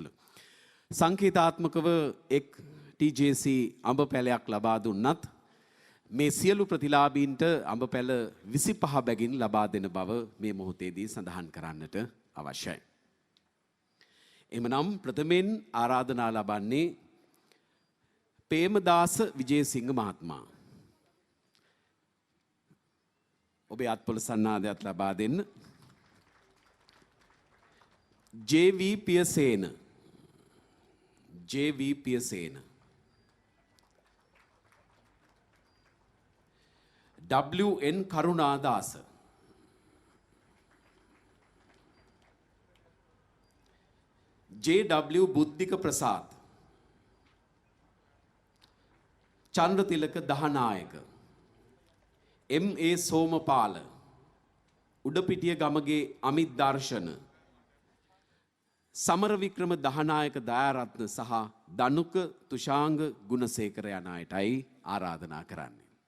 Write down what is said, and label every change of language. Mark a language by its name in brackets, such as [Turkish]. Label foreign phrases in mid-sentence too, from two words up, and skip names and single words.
[Sinhala] සංකේතාත්මකව එක් TJC අඹ පැලයක් ලබා දුන්නත් මේ සියලු ප්‍රතිලාභීන්ට අඹ පැල 25 බැගින් ලබා දෙන බව මේ මොහොතේදී සඳහන් කරන්නට අවශ්‍යයි. එමනම් ප්‍රථමයෙන් ආරාධනා ලබන්නේ ප්‍රේමදාස විජේසිංහ මහත්මයා. ඔබේ අත්පොළ සන්නාදයක් ලබා දෙන්න. JV පියසේන WN කරුණාදාස JW බුද්ධික ප්‍රසාද් චන්ද්‍රතිලක දහනායක MA සෝමපාල උඩපිටිය ගමගේ අමිත් දර්ශන සමර වික්‍රම දහනායක දයාරත්න සහ දනුක තුෂාංග ගුණසේකර යන අයටයි ආරාධනා කරන්නේ.